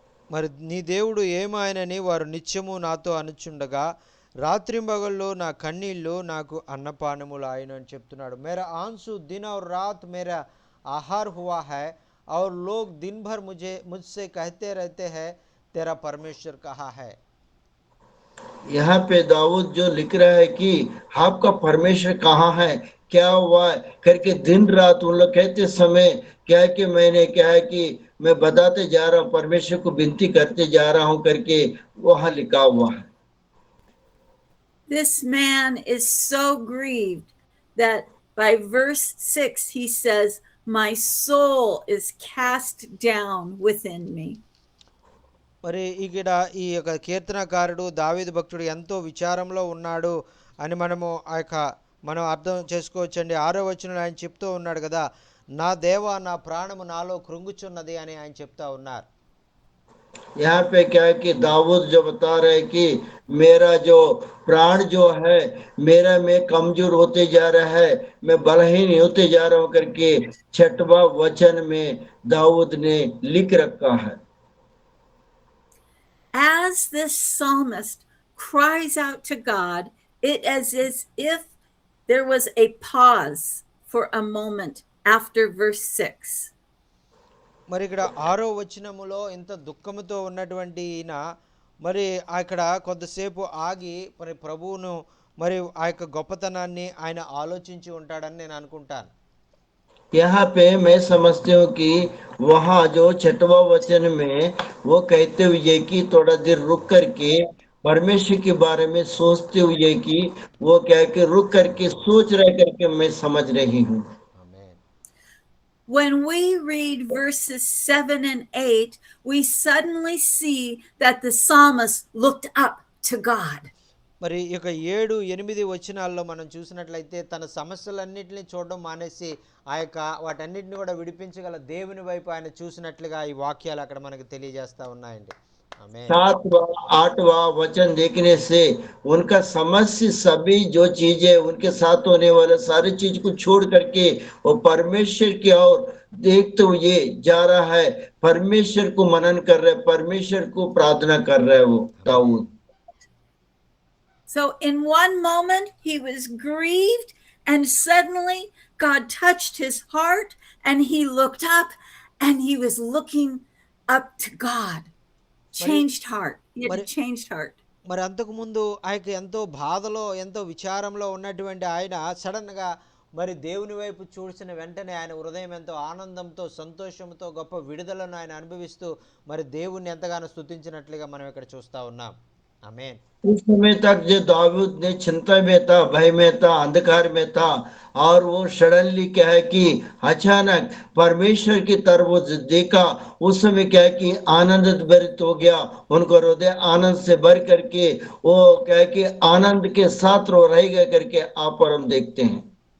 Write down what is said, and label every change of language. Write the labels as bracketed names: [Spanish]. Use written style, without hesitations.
[Telugu] మరి నీ దేవుడు ఏమాయనని వారు నిత్యము నాతో అనుచుండగా రాత్రింబగళ్ళు నా కన్నీళ్ళు నాకు అన్నపానములు ఆయన అని చెప్తున్నాడు. [Hindi] మేరా ఆంసు దిన్ और रात मेरा आहार हुआ है और लोग दिन भर मुझसे कहते रहते हैं तेरा परमेश्वर कहाँ है. यहाँ पे दाऊद जो लिख रहा है कि आपका परमेश्वर कहाँ है, क्या हुआ है करके दिन रात उन लोग कहते समय क्या है कि मैंने क्या है कि मैं बताते जा रहा हूँ, परमेश्वर को विनती करते जा रहा हूँ करके वहां लिखा हुआ है। [English] This man is so grieved that by verse 6 he says, "My soul is cast down within me." [Telugu] మరి ఇక్కడ ఈ యొక్క కీర్తనకారుడు దావీదు భక్తుడు ఎంతో విచారంలో ఉన్నాడు అని మనం అర్థం చేసుకోవచ్చండి. 6వ వచనంలో ఆయన చెప్తూ ఉన్నాడు కదా, నా దేవా నా ప్రాణము నాలో కృంగుచున్నది అని ఆయన చెప్తా ఉన్నారు. [Hindi] यहाँ पे क्या है कि दाऊद जो बता रहे कि मेरा जो प्राण जो है मेरा में कमजोर होते जा रहा है, मैं बलहीन होते जा रहा हूँ करके 6वां वचन में दाऊद ने लिख रखा है। [English] As this psalmist cries out to God, it is if there was a pause for a moment after verse 6. [Telugu] మరి ఇక్కడ 6వ వచనములో ఇంత దుఃఖముతో ఉన్నటువంటి ఈయన మరి అక్కడ కొంతసేపు ఆగి మరి ప్రభువును మరి ఆ యొక్క గొప్పతనాన్ని ఆయన ఆలోచించి ఉంటాడని నేను అనుకుంటాను. [Hindi] यहाँ पे मैं समझती हूँ कि वहाँ जो 6वां वचन में वो कहते हुए कि थोड़ा देर रुक करके परमेश्वर के बारे में सोचते हुए कि वो क्या है कि रुक करके सोच रहे करके मैं समझ रही हूँ। [Telugu] ఆమేన్. [English] When we read verses 7 and 8, we suddenly see that the psalmist looked up to God. [Telugu] మరి ఇక 7, 8 వచనాల్లో మనం చూసినట్లయితే తన సమస్యలన్నింటినీ చూడడం మానేసి ఆ యొక్క వాటన్నిటిని కూడా విడిపించగల దేవుని వైపు ఆయన చూసినట్లుగా ఈ వాక్యాలు అక్కడ మనకు తెలియజేస్తా ఉన్నాయండి. ఆమేన్. [Hindi] 7वां 8वां वचन देखने से उनका समस्या सभी जो चीजें उनके साथ होने वाले सारी चीज को छोड़ करके वो परमेश्वर की ओर देखते हुए जा रहा है, परमेश्वर को मनन कर रहे, परमेश्वर को प्रार्थना कर रहे वो Dawood. [English] So, in one moment, he was grieved, and suddenly God touched his heart, and he looked up and he was looking up to God. Changed heart. He had a [Telugu] మరి- [English] changed heart. [Telugu] మరి అంతకుముందు ఆ యొక్క ఎంతో బాధలో ఎంతో విచారంలో ఉన్నటువంటి ఆయన సడన్గా మరి దేవుని వైపు చూసిన వెంటనే ఆయన హృదయం ఎంతో ఆనందంతో సంతోషంతో గొప్ప విడుదలను ఆయన అనుభవిస్తూ మరి దేవుణ్ణి ఎంతగానో స్తుతించినట్లుగా మనం ఇక్కడ చూస్తూ ఉన్నాం. ఆమేన్. [Hindi] उस समय तक जो दाऊद ने चिंता में था, भय में था, अंधकार में था और वो सडनली क्या है कि अचानक परमेश्वर की तरफ वो देखा, उस समय क्या है कि आनंद भरित हो गया, उनको हृदय आनंद से भर करके वो क्या है कि आनंद के साथ रो रहेगा करके आप और हम देखते हैं।